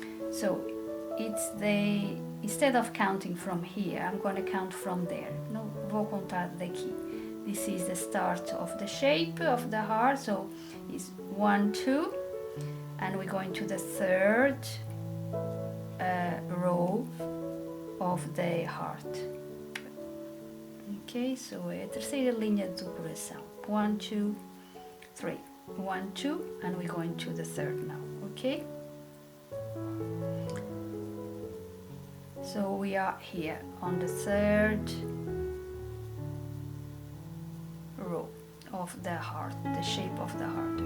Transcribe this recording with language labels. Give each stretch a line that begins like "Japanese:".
English: So it's the, instead of counting from here, I'm going to count from there.
Portuguese: Não vou contar daqui.
English: This is the start of the shape of the heart, so it's 1 2, and we're going to the third row of the heart. Okay, so
Portuguese: é a terceira linha do coração.
English: 1 2 3, 1 2, and we're going to the third now. Okay, so we are here on the third row of the heart, the shape of the heart.